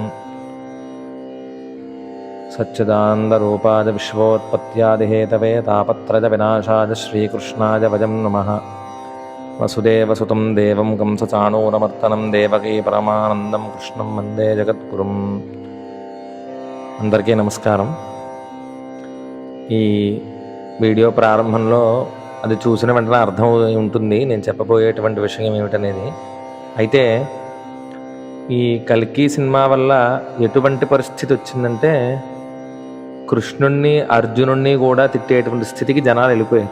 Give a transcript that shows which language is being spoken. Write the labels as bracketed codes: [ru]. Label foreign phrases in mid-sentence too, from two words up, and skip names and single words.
[sa] सच्चिदानन्दरूपाय विश्वोत्पत्त्यादिहेतवे तापत्रयविनाशाय श्रीकृष्णाय वयं नमः। वसुदेवसुतं देवं कंसचाणूरमर्दनं देवकी परमानन्दं कृष्णं वन्दे जगद्गुरुम्। [te] అందరికీ నమస్కారం. ఈ వీడియో ప్రారంభంలో అది చూసిన వెంటనే అర్థం ఉంటుంది నేను చెప్పబోయేటువంటి విషయం ఏమిటనేది. అయితే ఈ కల్కి సినిమా వల్ల ఎటువంటి పరిస్థితి వచ్చిందంటే కృష్ణుణ్ణి అర్జునుణ్ణి కూడా తిట్టేటువంటి స్థితికి జనాలు వెళ్ళిపోయారు.